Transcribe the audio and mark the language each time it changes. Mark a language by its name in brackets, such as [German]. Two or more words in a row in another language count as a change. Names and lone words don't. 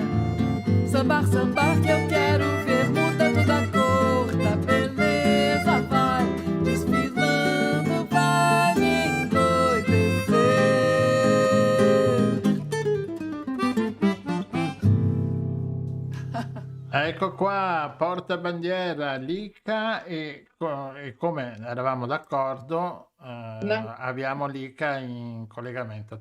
[Portuguese] Sambar, sambar que eu quero ver, muda toda a cor da beleza, vai desfilando, vai me endoidecer. [Italian] Ecco qua, portabandiera Lica e come eravamo d'accordo, abbiamo Lica in collegamento.